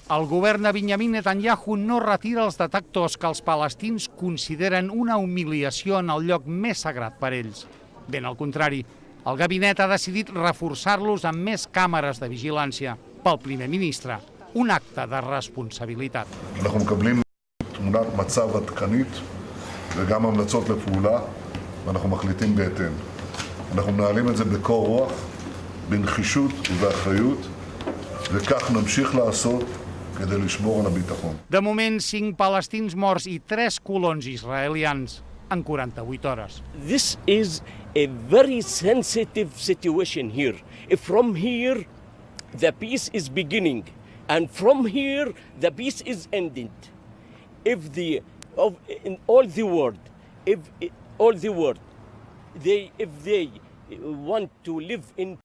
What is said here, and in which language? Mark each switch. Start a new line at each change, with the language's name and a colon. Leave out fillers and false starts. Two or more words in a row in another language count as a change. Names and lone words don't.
Catalan: El govern de Benjamin Netanyahu no retira els detectors que els palestins consideren una humiliació en el lloc més sagrat per ells. Ben al contrari, el gabinet ha decidit reforçar-los amb més càmeres de vigilància. Pel primer ministre, un acte de responsabilitat.
Hebrew: אנחנו מקבלים תמונת מצב עדכנית וגם המלצות לפעולה, ואנחנו מחליטים בהתאם. אנחנו מנהלים את זה בקור רוח, בנחישות ובאחריות, וכך נמשיך לעשות כדי לשמור על הביטחון.
Catalan: De moment, 5 palestins morts i 3 colons israelians en 48 hores.
English: This is a very sensitive situation here. From here, the peace is beginning, and from here, the peace is ending. In all the world, if they want to live in